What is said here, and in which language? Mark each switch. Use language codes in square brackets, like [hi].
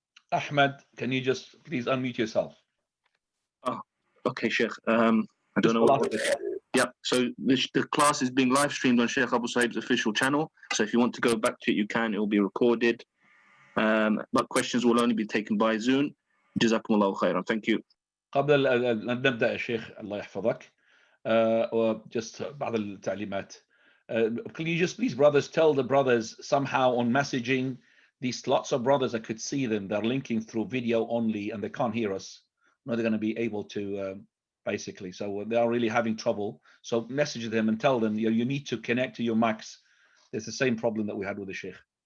[en] Ahmad, can you just please unmute yourself? Oh, okay, Shaykh. I don't know what. Yeah, so the class is being live streamed on Shaykh Abu Saib's official channel. So if you want to go back to it, you can. It will be recorded. But questions will only be taken by Zoom. Jazakumullahu khairan. Thank you. [ar] قبل أن نبدأ يا شيخ الله يحفظك just بعض التعليمات. [en] Can you just please, brothers, tell the brothers somehow on messaging, these lots of brothers, I could see them, they're linking through video only and they can't hear us. No, they're going to be able to basically, so they are really having trouble. So message them and tell them you need to connect to your mics. It's the same problem that we had with the Shaykh.